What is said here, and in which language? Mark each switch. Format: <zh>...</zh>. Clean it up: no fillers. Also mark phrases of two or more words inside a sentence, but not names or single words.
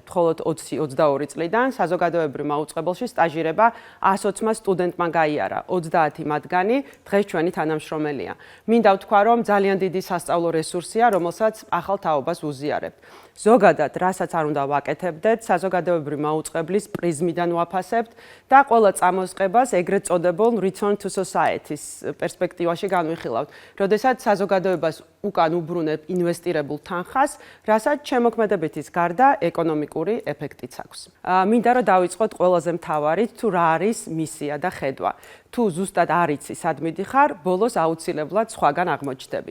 <ka>მხოლოდ 20-22 წლიდან საზოგადოებრივ მაუწყებელში სტაჟირება 120 სტუდენტმა გაიარა. 30 მათგანი დღეს ჩვენი თანამშრომელია. მინდა ვთქვა, რომ ძალიან დიდი სასწავლო რესურსია, რომელსაც ახალ თაობას უზიარებთ. ზოგადად, რასაც არ უნდა ვაკეთებდეთ, საზოგადოებრივ მაუწყებლის პრიზმიდან ვაფასებთ და ყველა წამოწყებას ეგრეთ წოდებულ</ka> <en>return to society-</en> <ka>ს პერსპექტივაში განვიხილავთ. როდესაც საზოგადოებას უკან უბრუნებ ინვესტირებულ თანხას, რასაც შემოქმედებითის გარდა ეკონომიკური ეფექტიც აქვს. მინდა რომ დავიწყოთ ყველაზე მთავარით, თუ რა არის მისია და ხედვა. თუ ზუსტად არ იცი სად მიდიხარ, ბოლოს აუცილებლად სხვაგან აღმოჩნდები.</ka>